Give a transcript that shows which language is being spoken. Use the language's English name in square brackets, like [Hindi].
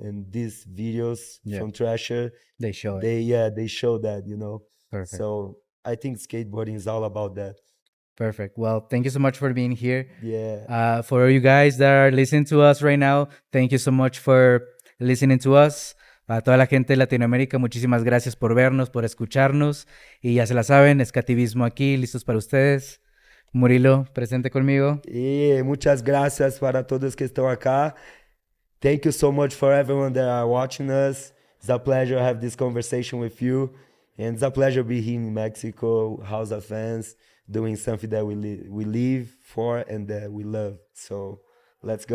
[English] And these videos Yeah. from Thrasher, They show it. they show that, you know. Perfect. So I think skateboarding is all about that. Perfect. Well, thank you so much for being here. Yeah. For you guys that are listening to us right now, thank you so much for listening to us. [Spanish] A toda la gente de Latinoamérica, muchísimas gracias por vernos, por escucharnos. Y ya se la saben, Skativismo aquí, listos para ustedes. Murilo, presente conmigo. [Portuguese] E [Spanish] muchas gracias [Portuguese] para todos que estão acá. [English] Thank you so much for everyone that are watching us. It's a pleasure to have this conversation with you. And it's a pleasure to be here in Mexico, House of Fans, doing something that we live for and that we love. So let's go.